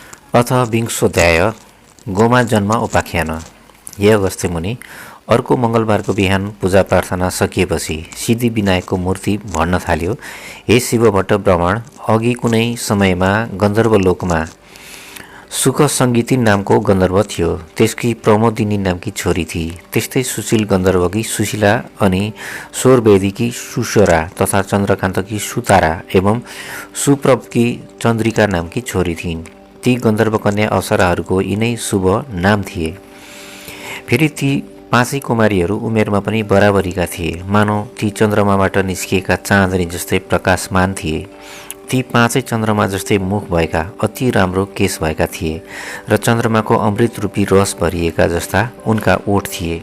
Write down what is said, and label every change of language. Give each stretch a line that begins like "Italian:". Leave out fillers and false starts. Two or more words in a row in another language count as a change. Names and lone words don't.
Sanskrit: अथ विंशोऽध्याय गोमा जन्म उपाख्यान।
Nepali: हे अगस्त्य मुनि, अर्को मङ्गलबारको बिहान पूजा प्रार्थना सकिएपछि सिद्धि विनायकको मूर्ति भन्न थाल्यो। हे शिवभट्ट ब्राह्मण, अघि कुनै समयमा गन्धर्वलोकमा सुख सङ्गीती नामको गन्धर्व थियो। त्यसकी प्रमोदिनी नामकी छोरी थिई। त्यस्तै सुशील गन्धर्वकी सुशीला अनि स्वरवेदीकी सुस्वरा तथा चन्द्रकान्तकी सुतारा एवं सुप्रभकी चन्द्रिका नामकी छोरी थिइन्। ती गन्धर्व कन्या अप्सराहरूको यिनै शुभ नाम थिए। फेरि ती पाँचै कुमारीहरू उमेरमा पनि बराबरीका थिए। मानौ ती चन्द्रमाबाट निस्किएका चाँदनी जस्तै प्रकाशमान थिए। ती पाँचै चन्द्रमा जस्तै मुख भएका, अति राम्रो केश भएका थिए र चन्द्रमाको अमृत रूपी रस भरिएका जस्ता उनका ओठ थिए।